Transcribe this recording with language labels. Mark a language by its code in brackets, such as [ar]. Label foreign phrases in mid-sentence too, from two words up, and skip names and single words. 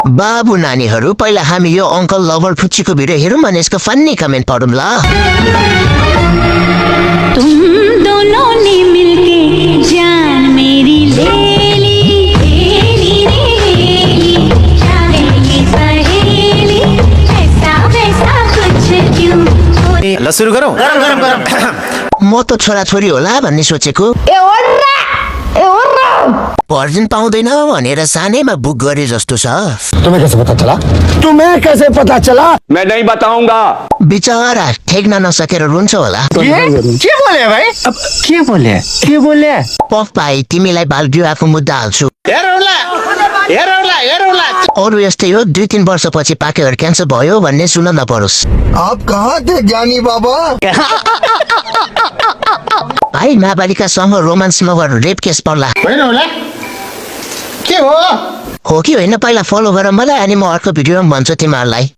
[ne] बाबु नानीहरू पहिला हामी यो अङ्कल लभर फुच्चीको भिडियो हेरौँ अनि यसको [en] funny comment [ne] पढौँ ल। [hi] तुम दोनों ने मिलके जान मेरी ले ली, जाने ये सहेली ऐसा वैसा कुछ क्यों [ne] ल सुरु गरौँ। म त छोराछोरी होला भन्ने सोचेको, पर्जिन पाउँदैन भनेर सानैमा बुक गरे जस्तो छ। [hi] तुम्हें कैसे पता चला? मैं नहीं बताऊंगा। [ne] बिचरा ठेक्न नसकेर रुन्छ होला। [hi] क्या बोले भाइ? [ne] अब के बोले? पफ भाइ तिमीलाई बाल विवाहको मुद्दा हाल्छु। अरू यस्तै हो, 2-3 वर्षपछि पाकेर क्यान्सर भयो भन्ने सुन नपरोस्। [hi] आप कहाँ थे ज्ञानी बाबा? [ne] भाइ नाबालिकासँग रोमान्स नगर रेप केस पर्ला। के हो? हो कि होइन पहिला फलो गर मलाई, अनि म अर्को भिडियोमा भन्छु तिमीहरूलाई।